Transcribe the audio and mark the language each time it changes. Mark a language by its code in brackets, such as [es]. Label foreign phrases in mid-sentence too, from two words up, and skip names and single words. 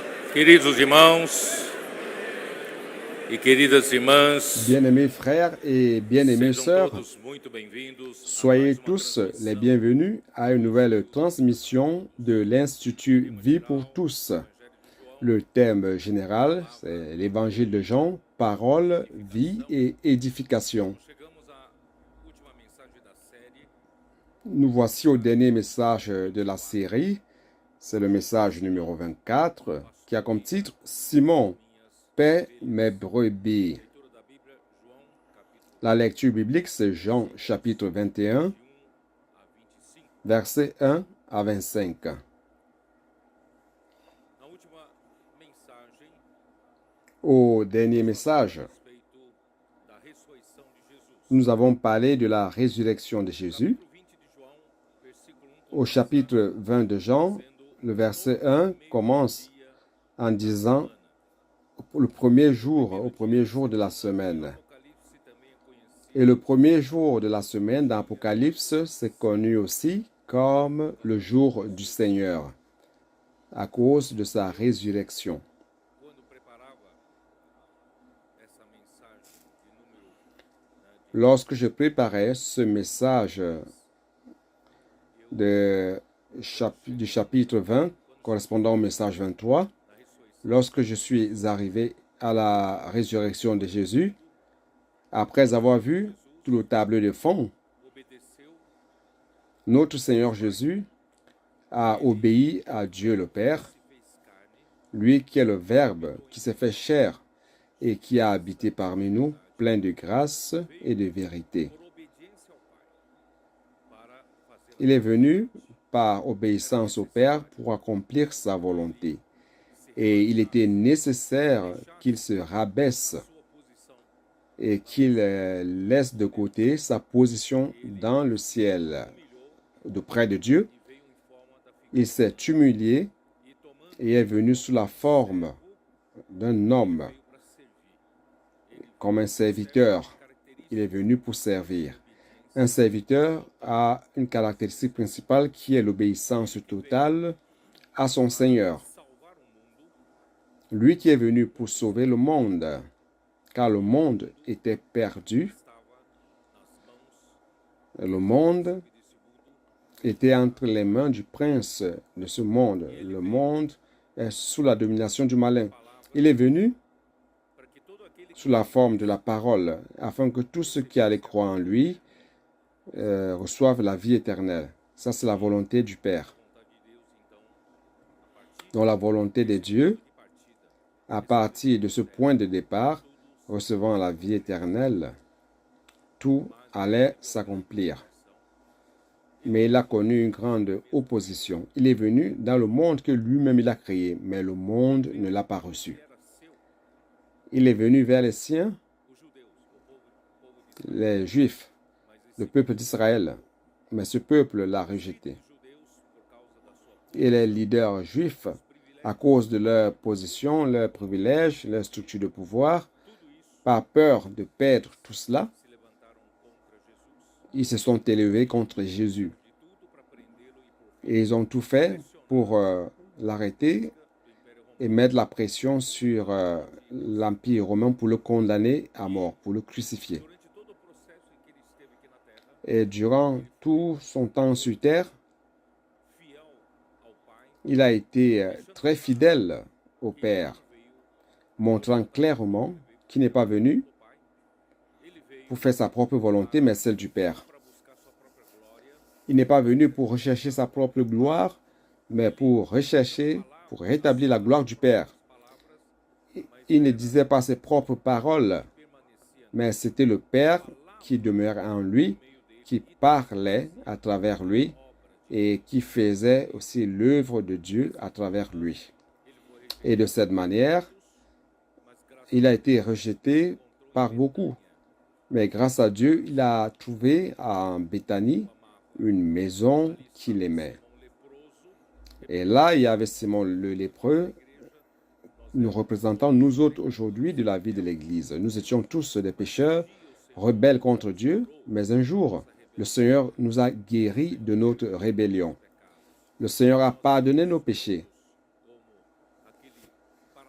[pt] Queridos irmãos e queridas irmãs, [fr] Bien-aimés frères et bien-aimées [pt] sejam [fr] sœurs, [pt] todos muito bem-vindos a [fr] soyez [pt] mais uma [fr] tous les [pt] transmissão [fr] bienvenus à une nouvelle transmission de l'Institut Vie pour tous. Le thème général, c'est l'Évangile de Jean, parole, vie et édification. [pt] Chegamos à última mensagem da série. [fr] Nous voici au dernier message de la série. C'est le message numéro 24 qui a comme titre « Simon, paie mes brebis ». [pt] Leitura da Bíblia, João, capítulo [fr] La lecture biblique, c'est Jean chapitre 21, [pt] 1 a 25. [fr] versets 1 à 25. [pt] Na última mensagem, [fr] Au dernier message, [pt] a respeito da ressurreição de Jesus. [fr] nous avons parlé de la résurrection de Jésus. [pt] Capítulo 20 de João, versículo 1 [fr] Au chapitre 20 de Jean, le verset 1 commence en disant au premier jour de la semaine. [pt] Apocalipse também é conhecido [fr] Et le premier jour de la semaine dans l'Apocalypse, c'est connu aussi comme le jour du Seigneur, à cause de sa résurrection. [pt] quando preparava essa mensagem de número [fr] Lorsque je préparais ce message du chapitre 20, correspondant au message 23, [pt] da ressurreição, [fr] lorsque je suis arrivé à la résurrection de Jésus, après avoir vu tout le tableau de fond, [pt] obedeceu [fr] notre Seigneur Jésus a obéi à Dieu le Père, [pt] se fez carne, [fr] lui qui est le Verbe, qui s'est fait chair et qui a habité parmi nous, plein de grâce et de vérité. [pt] por obediência ao Pai, para fazer [fr] Il est venu par obéissance au Père pour accomplir sa volonté. Et il était nécessaire qu'il se rabaisse [pt] sua posição [fr] et qu'il laisse de côté sa position dans le ciel, de près de Dieu. [pt] e veio em forma da figura [fr] Il s'est humilié [pt] e tomando [fr] et est venu sous la forme d'un homme, [pt] veio para servir. [fr] comme un serviteur. Il est venu pour servir. Un serviteur a une caractéristique principale qui est l'obéissance totale à son Seigneur. [pt] Salvar o mundo [fr] Lui qui est venu pour sauver le monde, car le monde était perdu, [pt] estava nas mãos [fr] le monde [pt] desse mundo [fr] était entre les mains du prince de ce monde. Le monde est sous la domination du malin. Il est venu [pt] para que todo aquele que [fr] sous la forme de la parole, afin que tous ceux qui allaient croire en lui reçoivent la vie éternelle. Ça, c'est la volonté du Père. [pt] vontade de Deus, então, a partir [fr] Dans la volonté de Dieu, [pt] de partida, [fr] à partir de ce point de départ, recevant la vie éternelle, tout allait s'accomplir. Mais il a connu une grande opposition. Il est venu dans le monde que lui-même il a créé, mais le monde ne l'a pas reçu. [pt] era seu, [fr] Il est venu vers les siens, [pt] os judeus, o povo de [fr] les Juifs, [pt] mas [fr] le peuple d'Israël, mais ce peuple l'a rejeté. [pt] judeus, por causa da sua [fr] Et les leaders juifs, à cause de leur position, leurs privilèges, leur structure de pouvoir, par peur de perdre tout cela, [pt] se levantaram contra Jesus, [fr] ils se sont élevés contre Jésus. [pt] de tudo para prendê-lo e por [fr] Et ils ont tout fait pour l'arrêter [pt] do Império Romano. [fr] et mettre la pression sur l'Empire romain pour le condamner à mort, pour le crucifier. [pt] Durante todo o processo em que ele esteve aqui na terra, [fr] Et durant tout son temps sur terre, [pt] fiel ao Pai, [fr] il a été très fidèle au Père, [pt] veio [fr] montrant clairement qu'il n'est pas venu [pt] do Pai, ele veio [fr] pour faire sa propre volonté, mais celle du Père. [pt] para buscar sua própria glória, [fr] Il n'est pas venu pour rechercher sa propre gloire, mais pour rechercher, pour rétablir la gloire du Père. [pt] palavras, [fr] Il ne disait pas ses propres paroles, [pt] permanecia [fr] mais c'était le Père qui demeurait en lui, qui parlait à travers lui et qui faisait aussi l'œuvre de Dieu à travers lui. Et de cette manière, [pt] mas graças [fr] il a été rejeté par beaucoup. Mais grâce à Dieu, il a trouvé en Béthanie une maison qu'il aimait. [pt] ao leproso, [fr] Et là, il y avait Simon le lépreux, nous représentant nous autres aujourd'hui de la vie de l'Église. Nous étions tous des pécheurs, rebelles contre Dieu, mais un jour, le Seigneur nous a guéris de notre rébellion. Le Seigneur a pardonné nos péchés.